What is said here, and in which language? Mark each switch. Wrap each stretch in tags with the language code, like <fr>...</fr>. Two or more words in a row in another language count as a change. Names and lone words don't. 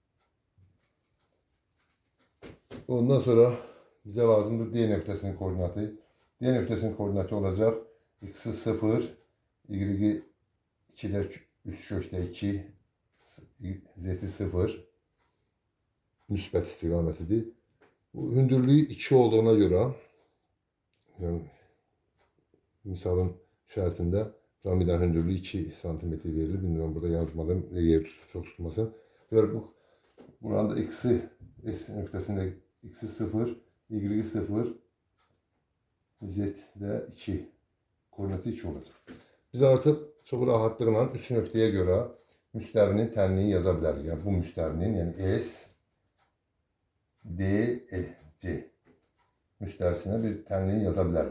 <az>Ondan sonra bize lazımdır D nöqtəsinin koordinatı. D nöqtəsinin koordinatı olacaq x-i 0, y-i 2'də 3/2, z-i 0. Müsbət istiqamətidir. Bu hündürlüğü 2 olduğuna göre, yani misalın şərtində piramidanın hündürlüğü 2 santimetre verilir.</az> <tr>Bilmiyorum, burada yazmadım. Yer çok tutmasın. Böyle buranın da x'i,</tr> <az>S nöqtəsində x-i 0, y-i 0, z-də 2. Koordinatı 2 olacaq. Biz artıq çox rahatlıqla 3 nöqtəyə görə müstəvinin tənliyi yaza bilərik. Yəni bu müstəvinin, yəni S, D, E, C müstəvisinə bir tənliyi yaza bilərik.</az>